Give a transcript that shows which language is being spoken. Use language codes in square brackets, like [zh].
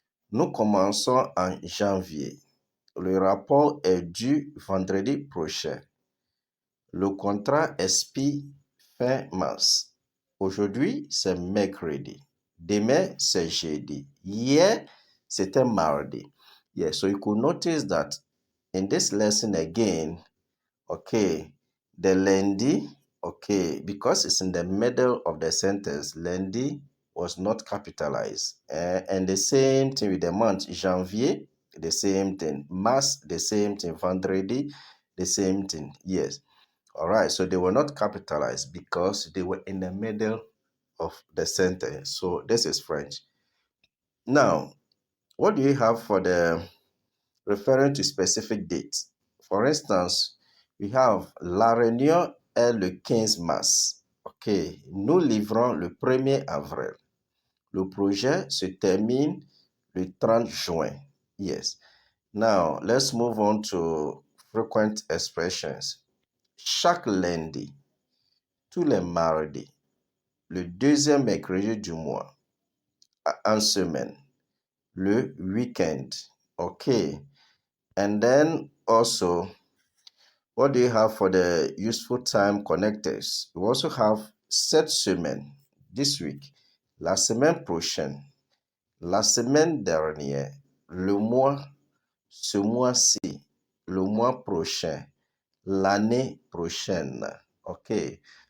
[fr] Nous commençons en janvier. Le rapport est dû vendredi prochain. Le contrat expire fin mars. Aujourd'hui, c'est mercredi. Demain, c'est jeudi. Hier, c'était mardi. [en] Yeah, so you could notice that in this lesson again, okay, the lundi, okay, because it's in the middle of the sentence, lundi was not capitalized. And the same thing with the month, janvier, the same thing. Mars, the same thing. Vendredi, the same thing. Yes. All right. So they were not capitalized because they were in the middle of the sentence. So this is French. Now, what do you have for the referring to specific dates? For instance, we have [fr] la réunion est le 15 mars. OK. Nous livrons le 1er avril. Le projet se termine le 30 juin. [en] Yes. Now, let's move on to frequent expressions. [fr] Chaque lundi, tous les mardis, le deuxième mercredi du mois, en semaine, le weekend. [en] Okay. And then also, what do you have for the useful time connectors? You also have [fr] cette semaine, [en] this week, [fr] la semaine prochaine, la semaine dernière, le mois, ce mois-ci, le mois prochain, l'année prochaine. [en] Okay.